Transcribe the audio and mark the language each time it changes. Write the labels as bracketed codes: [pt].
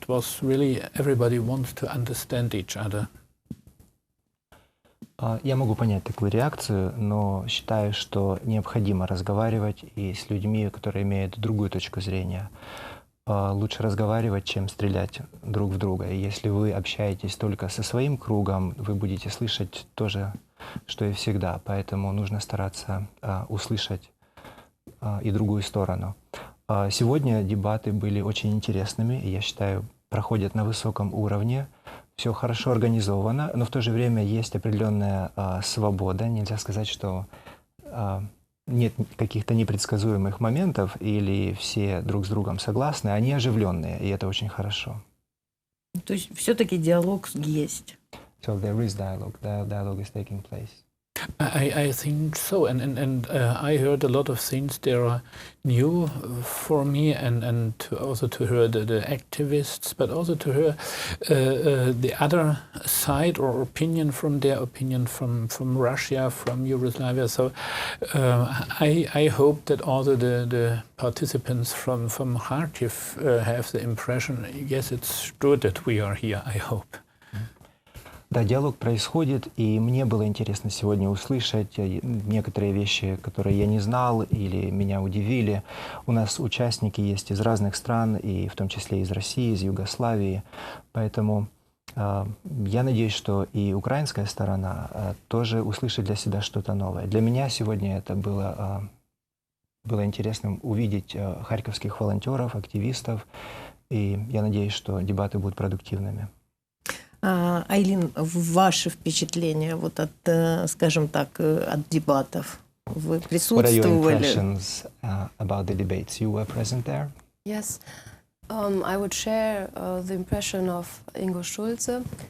[en] It was really everybody wants to understand each other. [ru] Я могу понять такую реакцию, но считаю, что необходимо разговаривать и с людьми, которые имеют другую точку зрения. Лучше разговаривать, чем стрелять друг в друга. И если вы общаетесь только со своим кругом, вы будете слышать то же, что и всегда. Поэтому нужно стараться услышать и другую сторону. Сегодня дебаты были очень интересными, и я считаю, проходят на высоком уровне. Все хорошо организовано, но в то же время есть определенная свобода. Нельзя сказать, что нет каких-то непредсказуемых моментов или все друг с другом согласны, они оживленные, и это очень хорошо. То есть все-таки диалог есть. [en] So there is dialogue. The dialogue is taking place. I think so, and I heard a lot of things that are new for me, and also to hear the activists, but also to hear the other side or opinion from their opinion from Russia, from Yugoslavia. So I hope that also the participants from Kharkiv have the impression, yes, it's good that we are here, I hope. [ru] Да, диалог происходит, и мне было интересно сегодня услышать некоторые вещи, которые я не знал или меня удивили. У нас участники есть из разных стран, и в том числе из России, из Югославии. Поэтому я надеюсь, что и украинская сторона тоже услышит для себя что-то новое. Для меня сегодня это было интересным увидеть харьковских волонтеров, активистов, и я надеюсь, что дебаты будут продуктивными. Айлин, ваши впечатления вот от, скажем так, от дебатов? Вы присутствовали? [en] What are your impressions about the debates? You were present there? Yes, I would share the impression of Ingo Schulze.